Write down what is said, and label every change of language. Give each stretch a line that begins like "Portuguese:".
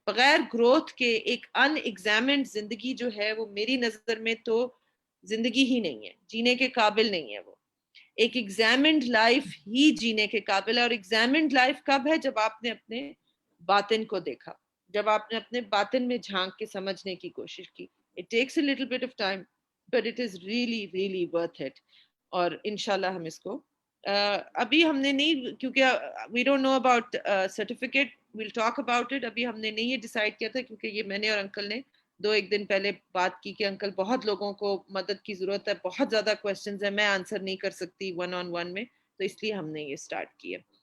Urdu: بغیر گروتھ کے ایک ان ایگزامنڈ زندگی جو ہے وہ میری نظر میں تو زندگی ہی نہیں ہے, جینے کے قابل نہیں ہے. وہ ایک ایگزامنڈ لائف ہی جینے کے قابل ہے. اور ایگزامنڈ لائف کب ہے؟ جب آپ نے اپنے باطن کو دیکھا, جب آپ نے اپنے باطن میں جھانک کے سمجھنے کی کوشش کی.
English: It takes a little bit of time, but it is really, really worth it.
Urdu: اور انشاءاللہ ہم اس کو ابھی ہم نے نہیں, کیونکہ
English: we don't know about certificate, we'll talk about it.
Urdu: ابھی ہم نے نہیں یہ ڈیسائیڈ کیا تھا کیونکہ یہ میں نے اور انکل نے ایک دن پہلے بات کی کہ انکل بہت لوگوں کو مدد کی ضرورت ہے, بہت زیادہ کویسچنز ہیں, میں آنسر نہیں کر سکتی ون آن ون میں, تو اس لیے ہم نے یہ اسٹارٹ کیا.